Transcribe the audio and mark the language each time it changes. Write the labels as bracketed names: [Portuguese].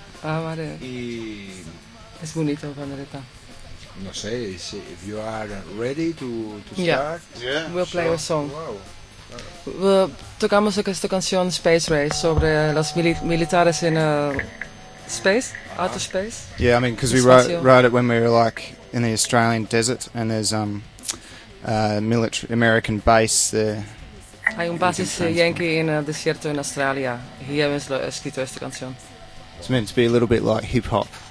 [Spanish] Ah, vale. Y... es bonito, pandereta. No sé, [English] if you are ready to yeah. start... Yeah, we'll play sure. a song. Wow. [Spanish] Tocamos esta canción Space Race sobre los militares en... [English] space? Uh-huh. Outer space? Yeah, I mean, because we wrote it when we were, like, in the Australian desert, and there's American base there. [Spanish] Hay un base Yankee en el desierto en Australia. Y hemos escrito esta canción. [English] It's meant to be a little bit like hip-hop.